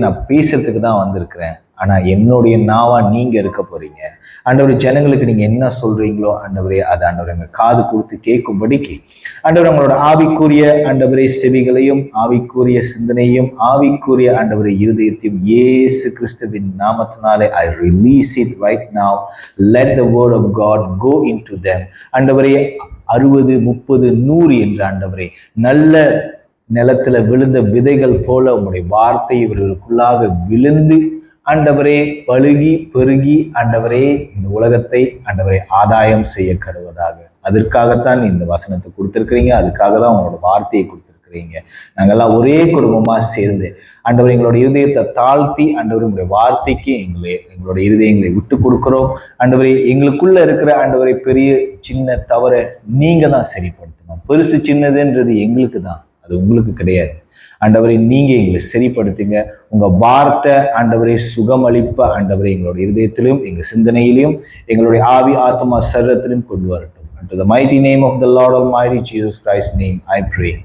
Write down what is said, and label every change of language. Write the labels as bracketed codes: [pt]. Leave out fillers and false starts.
[ta] நான் பேசுறதுக்கு தான் வந்திருக்கிறேன், ஆனா என்னுடைய நாவா நீங்க இருக்க போறீங்க ஆண்டவரே. ஜனங்களுக்கு நீங்க என்ன சொல்றீங்களோ ஆண்டவரே அதை ஆண்டவரே எங்க காது கொடுத்து கேட்கும்படிக்கு ஆண்டவரே உங்களோட ஆவிக்குரிய ஆண்டவரே செவிகளையும், ஆவிக்குரிய சிந்தனையும், ஆவிக்குரிய ஆண்டவரே இருதயத்தையும் இயேசு கிறிஸ்துவின் நாமத்தினாலே [en] I release it right now. Let the word of God go into them ஆண்டவரே. [ta] 60, 30, 100 என்று ஆண்டவரே நல்ல நிலத்துல விழுந்த விதைகள் போல உங்களுடைய வார்த்தை இவர்களுக்குள்ளாக விழுந்து ஆண்டவரே பழுகி பெருகி ஆண்டவரே இந்த உலகத்தை ஆண்டவரே ஆதாயம் செய்ய கருவதாக. அதற்காகத்தான் இந்த வசனத்தை கொடுத்துருக்கிறீங்க, அதுக்காக தான் உங்களோட வார்த்தையை கொடுத்துருக்கிறீங்க. நாங்கள்லாம் ஒரே குடும்பமா சேர்ந்து ஆண்டவரை எங்களோட இருதயத்தை தாழ்த்தி ஆண்டவரை உங்களுடைய வார்த்தைக்கு எங்களோட இருதயங்களை விட்டு கொடுக்கிறோம் ஆண்டவரை. எங்களுக்குள்ள இருக்கிற ஆண்டவரை பெரிய சின்ன தவறை நீங்க தான் சரிப்படுத்தணும். பெருசு சின்னதுன்றது எங்களுக்கு தான், அது உங்களுக்கு கிடையாது ஆண்டவரை. நீங்க எங்களை சரிப்படுத்துங்க. உங்க வார்த்தை ஆண்டவரை சுகமளிப்ப ஆண்டவரை எங்களோட இருதயத்திலும் எங்க சிந்தனையிலும் எங்களுடைய ஆவி ஆத்மா சரீரத்திலும் கொண்டு வரட்டும். [en] To the mighty name of the Lord Almighty Jesus Christ's name I pray.